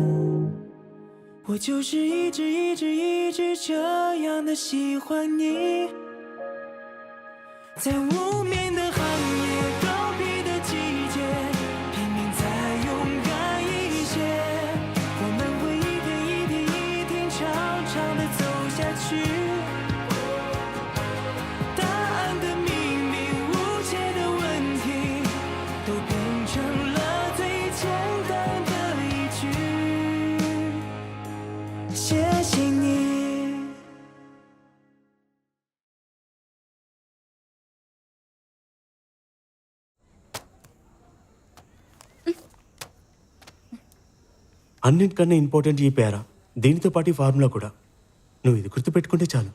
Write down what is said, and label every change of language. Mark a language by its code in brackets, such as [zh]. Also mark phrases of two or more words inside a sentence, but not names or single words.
[zh] 我就是一直这样的喜欢你，在无眠的寒夜，告别的季节，拼命再勇敢一些，我们会一天长长的走下去。答案的秘密，无解的问题，都变成了最简单的一句，谢谢你。 [te] అన్నిటికన్నా ఇంపార్టెంట్ ఈ పేర, దీనితో పాటు ఈ ఫార్ములా కూడా. నువ్వు ఇది గుర్తుపెట్టుకుంటే చాలు.